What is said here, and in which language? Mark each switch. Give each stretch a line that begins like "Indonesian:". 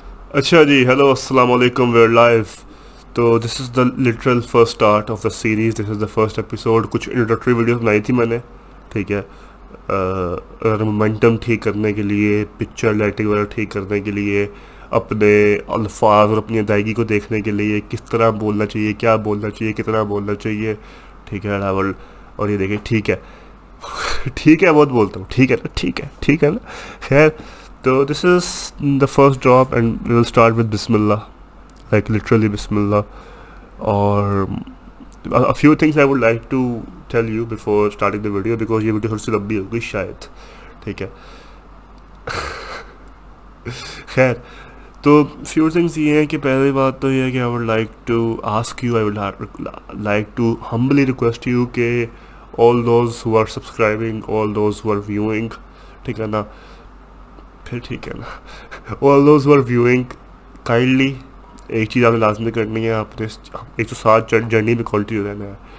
Urdu: اچھا جی، ہیلو السلام علیکم، ویئر لائف.
English: تو this is the literal first start of the series, this is the first episode.
Urdu: کچھ انٹروڈکٹری ویڈیوز بنائی تھی میں نے، ٹھیک ہے. مومنٹم ٹھیک کرنے کے لیے، پکچر لائٹنگ وغیرہ ٹھیک کرنے کے لیے، اپنے الفاظ اور اپنی ادائیگی کو دیکھنے کے لیے، کس طرح بولنا چاہیے، کیا بولنا چاہیے، کتنا بولنا چاہیے، ٹھیک ہے راول. اور یہ دیکھیں، ٹھیک ہے. ٹھیک ہے بہت بولتا ہوں، ٹھیک ہے نا، ٹھیک ہے، ٹھیک ہے نا. خیر.
English: تو this is the first drop and we will start with بسم اللہ، like literally بسم اللہ. اور a few things I would like to tell you before starting the video because
Urdu: یہ ویڈیو تھوڑی سی لمبی ہوگی شاید، ٹھیک ہے. خیر. تو فیو تھنگس یہ ہیں کہ پہلی بات تو یہ ہے کہ
English: I would like to ask you, I would like to humbly request you
Urdu: کہ
English: all those who are subscribing, all those who are viewing,
Urdu: ٹھیک ہے نا، پھر ٹھیک ہے نا،
English: all those who are viewing, kindly
Urdu: ایک چیز آپ نے لازمی کرنی ہے، آپ نے 107 جرنی میں کنٹینیو رہنا ہے.